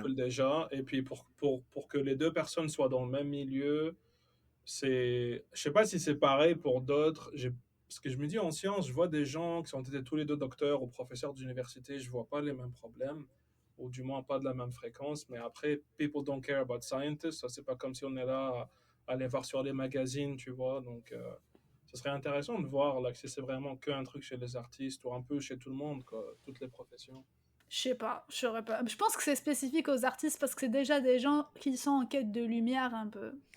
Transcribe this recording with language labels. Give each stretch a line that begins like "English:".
French: couples déjà. Et puis pour que les deux personnes soient dans le même milieu, je sais pas si c'est pareil pour d'autres. Parce que je me dis en sciences, je vois des gens qui ont été tous les deux docteurs ou professeurs d'université, je vois pas les mêmes problèmes, ou du moins pas de la même fréquence. Mais après,
English: people don't care about scientists.
French: Ça, c'est pas comme si on est là à les voir sur les magazines, tu vois. Donc, ce serait intéressant de voir là, que c'est vraiment qu'un truc chez les artistes ou un peu chez tout le monde, quoi, toutes les professions. Je sais pas, je saurais pas. Je pense que c'est spécifique aux artistes parce que c'est déjà des gens qui sont en quête de lumière un peu.